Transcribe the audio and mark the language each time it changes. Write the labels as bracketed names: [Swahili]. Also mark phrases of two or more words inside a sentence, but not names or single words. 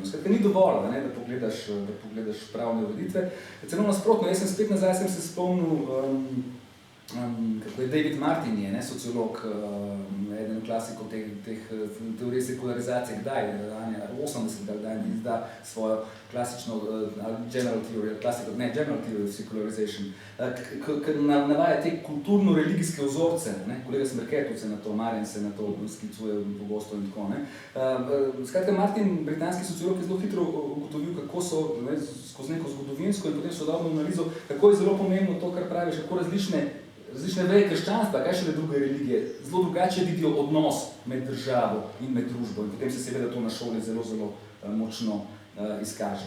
[Slovenian] Skratka, ni dovolj, da pogledaš pravne ureditve. Celo nasprotno, jaz sem spet nazaj, sem se spomnil, kako je David Martin, sociolog, eden klasikov teh teorij sekularizacije, kdaj, 80. kdaj izda svojo klasično [English] general theory of secularization, [Slovenian] navaja te kulturno-religijske vzorce, kolega Smrketovce na to, Marjan se na to sklicuje pogosto in tako. Skratka, Martin, britanski sociolog, je zelo hitro ugotovil, kako so skozi neko zgodovinsko in potem sodobno analizo, kako je zelo pomembno to, kar praviš, kako različne veje krščanstva, kaj šele druge religije, zelo drugače vidijo odnos med državo in med družbo in potem se seveda to na šoli zelo, zelo močno izkaže.